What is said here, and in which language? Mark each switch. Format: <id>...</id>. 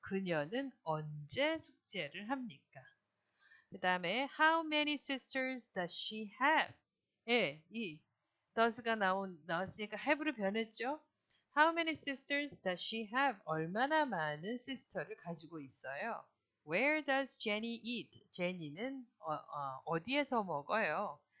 <ko>그녀는 언제 숙제를 합니까? 그 다음에</ko> <en>How many sisters does she have?</en> <ko>예, 이 does가 나왔으니까 have로 변했죠.</ko> <en>How many sisters does she have?</en> <ko>얼마나 많은 sister를 가지고 있어요?</ko> <en>Where does Jenny eat?</en> <ko>제니는 어디에서 먹어요?</ko>